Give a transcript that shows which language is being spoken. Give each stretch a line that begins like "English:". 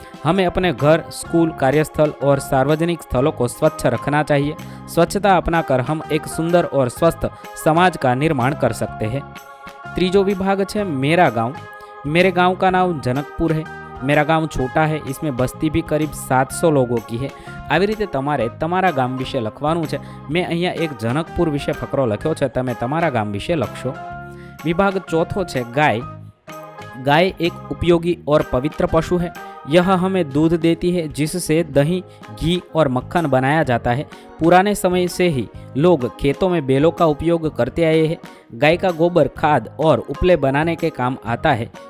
Hindi: हमें अपने घर, स्कूल, कार्यस्थल और सार्वजनिक स्थलों को स्वच्छ रखना चाहिए। स्वच्छता अपनाकर हम एक सुंदर और स्वस्थ समाज का निर्माण कर सकते हैं। तीजो विभाग है मेरा गांव। मेरे गांव का नाम जनकपुर है। मेरा गांव छोटा है, इसमें बस्ती भी करीब 700 लोगों की है।
Gujarati: આવી રીતે તમારે તમારા ગામ વિશે લખવાનું છે। મેં અહીંયા એક જનકપુર વિશે ફકરો લખ્યો છે, તમે તમારા ગામ વિશે લખશો। વિભાગ ચોથો છે ગાય।
Hindi: गाय एक उपयोगी और पवित्र पशु है। यह हमें दूध देती है जिससे दही, घी और मक्खन बनाया जाता है। पुराने समय से ही लोग खेतों में बैलों का उपयोग करते आए हैं। गाय का गोबर खाद और उपले बनाने के काम आता है।